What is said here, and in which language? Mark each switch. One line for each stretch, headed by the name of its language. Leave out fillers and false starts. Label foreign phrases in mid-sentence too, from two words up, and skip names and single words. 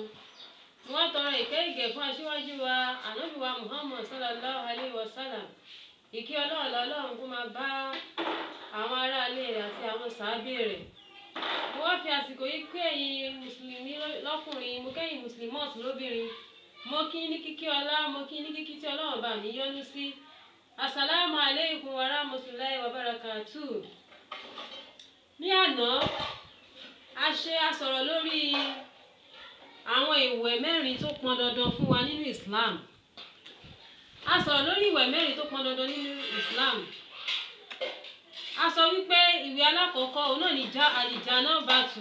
Yoruba: Mo wá tọrọ ìkẹ́ ìgẹ̀ fún aṣíwájú wa ànábì wa Muhammad
Arabic: صلى الله عليه وسلم.
Yoruba: Ìkí ọlọ́run kó máa bá àwọn aráalé rẹ̀ àti àwọn sàábé rẹ̀. Mo wá fi àsìkò yìí pé ẹ̀yin mùsùlùmí lọ́kùnrin mo kẹ́yìn mùsùlùmọ́ọ̀tì lóbìnrin mo kí ní kíkí ọlá mo kí ní kíkí tí ọlọ́run bá mi yọ́nú sí.
Arabic: السلام عليكم ورحمة الله وبركاته.
Yoruba: Ní àná a sọ̀rọ̀ lórí àwọn ìwẹ̀ mẹ́rin tó pọn dandan fún wa nínú Islam. A sọ̀rọ̀ lórí ìwẹ̀ mẹ́rin tó pọn dandan nínú Islam. A sọ wípé ìwẹ̀ alákọ̀ọ́kọ́ òun náà ni àlìjánábàtù.